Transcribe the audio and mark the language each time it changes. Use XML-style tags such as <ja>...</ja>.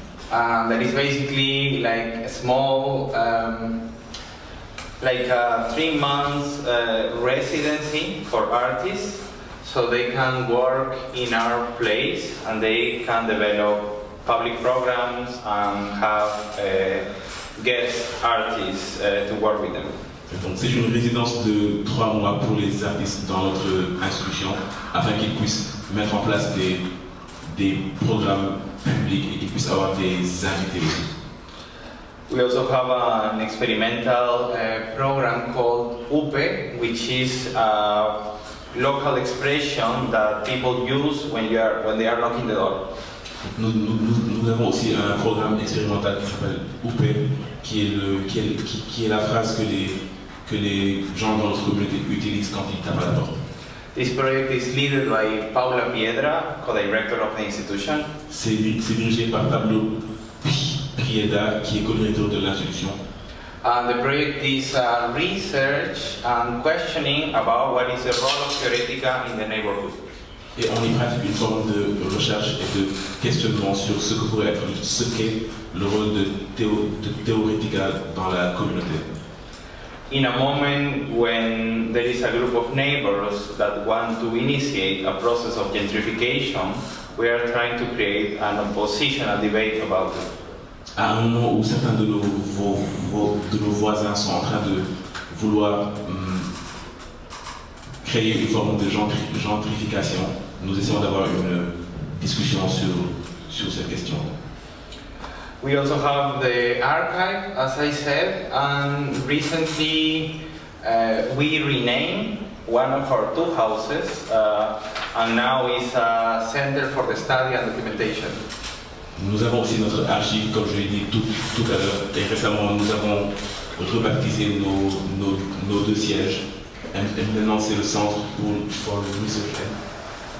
<en>That is basically like a small, like a 3 months residency for artists, so they can work in our place and they can develop public programs and have guest artists to work with them.</en> <fr>Donc c'est une résidence de 3 mois pour les artistes dans notre institution afin qu'ils puissent mettre en place des programmes publics et qu'ils puissent avoir des invités aussi.</fr> <en>We also have an experimental program called UPE, which is a local expression that people use when they are knocking the door.</en> <fr>Nous avons aussi un programme expérimental qui s'appelle UPE, qui est la phrase que les gens dans notre communauté utilisent quand ils tapent à la porte.</fr> <en>This project is led by Paula Piedra, co-director of the institution.</en> <fr>C'est dirigé par Pablo Piedra, qui est co-directeur de l'institution.</fr> <en>And the project is research and questioning about what is the role of theoretica in the neighborhood.</en> <fr>Et on y pratique une forme de recherche et de questionnement sur ce qu'est le rôle de théoretica dans la communauté.</fr> <en>In a moment when there is a group of neighbors that want to initiate a process of gentrification, we are trying to create an oppositional debate about it.</en> <fr>À un moment où certains de nos voisins sont en train de vouloir créer une forme de gentrification, nous essayons d'avoir une discussion sur cette question.</fr> <en>We also have the archive, as I said, and recently we renamed one of our 2 houses, and now it's a center for the study and documentation.</en> <fr>Nous avons aussi notre archive, comme je l'ai dit tout à l'heure, et récemment nous avons rebaptisé nos 2 sièges. Et maintenant c'est le centre pour le</fr> <en>research and</en>